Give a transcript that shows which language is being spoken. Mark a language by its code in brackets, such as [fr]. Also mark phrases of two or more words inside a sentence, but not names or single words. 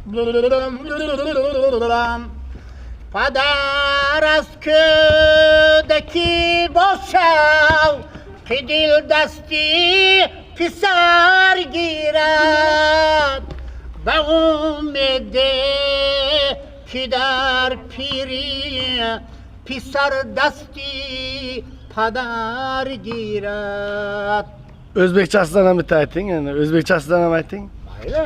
[fa] پدر از کودکی باشد که دل دستی پسر گیرد به امید که در پیری پسر دستی پدر گیرد. [uz] O'zbekchasidan ham bitta ayting, endi O'zbekchasidan ham ayting. Mayli.